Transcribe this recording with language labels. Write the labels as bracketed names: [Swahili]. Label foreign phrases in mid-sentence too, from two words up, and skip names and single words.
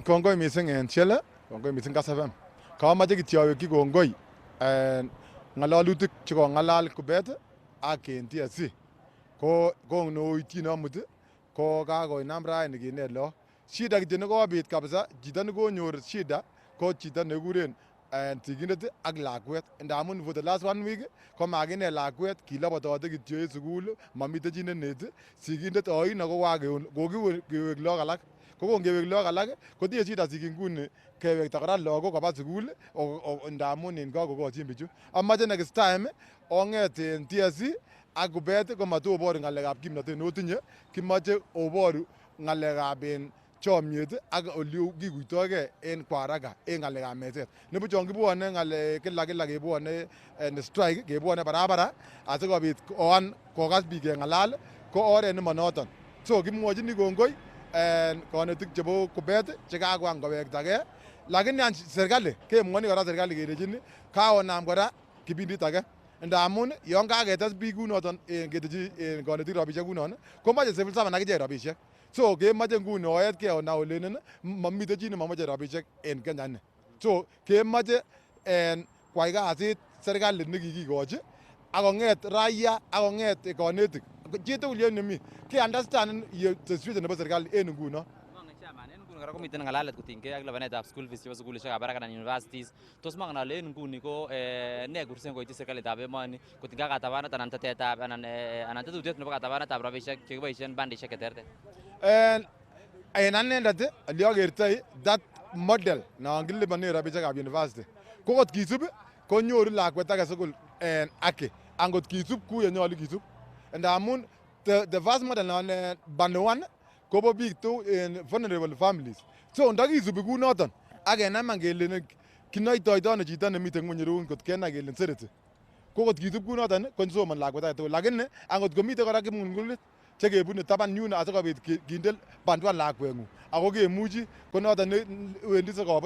[Kalenjin] Kongoi mising en Shele, kongoi mising Kass FM. Kamache kityo awekyi kongoi ng'alalutik chekong'alal Kuppet ak en TSC ko noityin amut ko kakoinam raini kinet lagok. Shida kityo nekobit kabisa, chito nekonyor shida ko chito nekikuren sigindet ak lakwet. Ndamun [English] for the last 1 week [Kalenjin] ko makinet lakwet, kilobotote kityo en sukul, mamite chi neneti. Sigindet oino ko kokewek lagok alak. Ko kongewek lagok alak kotinye shida sigik nguni kewekta kora lagok koba sukul ndamun en kakokochin bichu. Amache [English] next time [Kalenjin] ong'et en TSC ak Kuppet komatoboru ng'alekab kimnotet notinye, kimache oboru ng'alekab en chomyet ak ole kikuitoigei en kwa haraka en ng'alekab meset. Nibuchon kibwone ng'alek kila kebwone en strike, kebwone barabara asikobit oan kokas biik keng'alal ko oret nemanoton. So kimwochini kongoi konetik chebo Kuppet chekakoan kowektagei, lakini serikali kemwoni kora serikali kelechini kaonam kora kipindit age. Ndamun yon kaketes biik kunoton ketechi konetik rabisiek kunon komoche [English] civil servant [Kalenjin] akichek rabisiek. So kemoche nguni oetkei ona olenen mamite chi nemomoche rabisiek en Kenya ini. So kemoche kwai kasit serikali nekikikochi akong'et raia akong'et konetik chitugul en nemi ke [English] understand situation [Kalenjin] nebo serikali en nguno. Kora komiten ng'alalet kotinygei ak lipanetab [English] school fees [Kalenjin] chebo sukulishekab barak anan universities. Tos mongen ale en nguni ko ne kursen koityi serikalitab emoni kotinygei ak katabanet anan tetetab anan tetutiet nebo katabanetab rabisiek chekiboisien bandisiek cheterter. En anendet ole akertoi [English] that model [Kalenjin] non kilipanen rabisiekab university ko kot kisub konyoru lakwet age tugul haki angot kisub kou yenyolu kisub. Ndamun [English] the first model [Kalenjin] non band 1 kobo biik tu en [English] vulnerable families. [Kalenjin] So ndakisubi kou noton ak kenaman kele kinoitoito ano chito nemiten ngweny ireu kot kenai kele sereti. Ko kot kisub kou noton konsomon lakwet age tugul. Lakini angot komiten kora kipng'ulng'ulit chekebune taban yun asikobit kinde bandwan lakweng'ung ako kemuchi ko noton wendi sikobut.